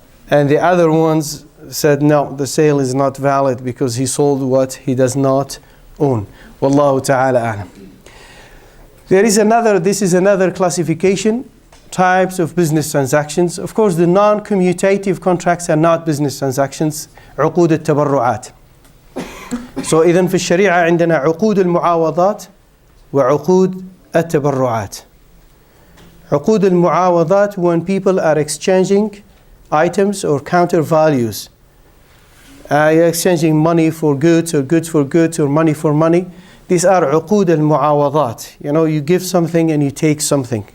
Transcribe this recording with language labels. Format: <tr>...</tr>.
<en>And the other ones said no, the sale is not valid because he sold what he does not own. Wallahu ta'ala a'lam. This is another classification, types of business transactions. Of course, the non-commutative contracts are not business transactions.</en> <ar>عقود التبرعات.</ar> <en>So</en> <ar>إذن في الشريعة عندنا عقود المعاوضات وعقود التبرعات. عقود المعاوضات,</ar> <en>when people are exchanging items or counter values. You're exchanging money for goods or goods for goods or money for money. These are</en> <ar>عقود المعاوضات.</ar> <en>You give something and you take something.</en>